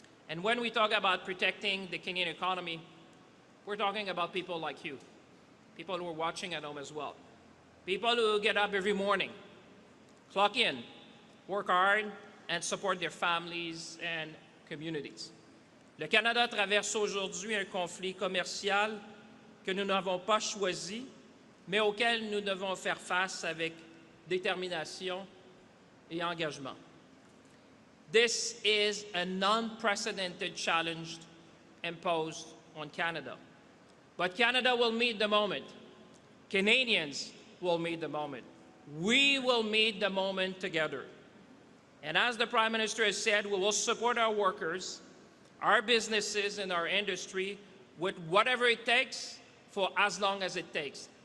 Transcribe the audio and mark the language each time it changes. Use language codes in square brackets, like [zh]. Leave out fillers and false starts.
[en] And when we talk about protecting the Canadian economy, we're talking about people like you, people who are watching at home as well, people who get up every morning, clock in, work hard, and support their families and communities. [fr] Le Canada traverse aujourd'hui un conflit commercial que nous n'avons pas choisi, mais auquel nous devons faire face avec détermination et engagement. [en] This is an unprecedented challenge imposed on Canada. But Canada will meet the moment. Canadians will meet the moment. We will meet the moment together. And as the Prime Minister has said, we will support our workers, our businesses, and our industry with whatever it takes for as long as it takes.